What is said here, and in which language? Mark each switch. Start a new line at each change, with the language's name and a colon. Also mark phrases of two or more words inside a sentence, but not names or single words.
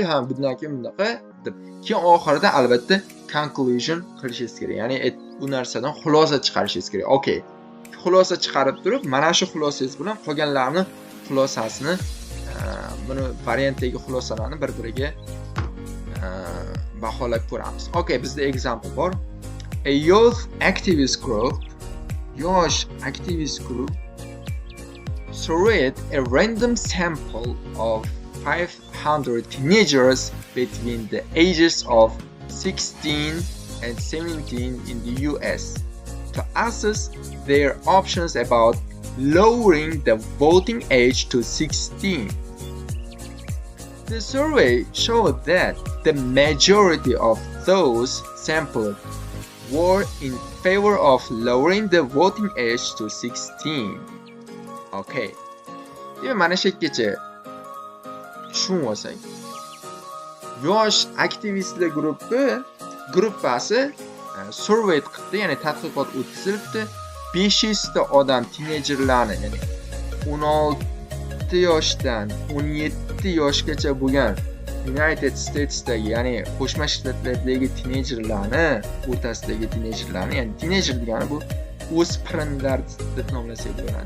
Uzbek: Ha, bundan keyin bunaqa deb. Keyin oxirida albatta conclusion qilishingiz kerak. Ya'ni bu narsadan xulosa chiqarishingiz kerak. Okey. Xulosa chiqarib turib, mana shu xulosangiz bilan qolganlarni xulosasini, buni variantdagi xulosalarni bir-biriga baholab ko'ramiz. Okey, bizda example bor.
English: A youth activist group,
Uzbek: yosh aktivist
English: group surveyed a random sample of 500 teenagers between the ages of 16 and 17 in the US to assess their options about lowering the voting age to 16. The survey showed that the majority of those sampled were in favor of lowering the voting age to 16. Okay.
Uzbek: Demak, mana shu yergacha tushunib olsak, yosh aktivistlar gruppasi survey qildi, ya'ni tadqiqot o'tkazilibdi. 500 ta odam teenagerlarni, ya'ni 16 yoshdan 17 yoshgacha bo'lgan United States'dagi, ya'ni Qo'shma Shtatlardagi teenagerlarni o'rtasidagi teenagerlarni, ya'ni teenager degani bu o'spirinlar deb nomlasak bo'ladi.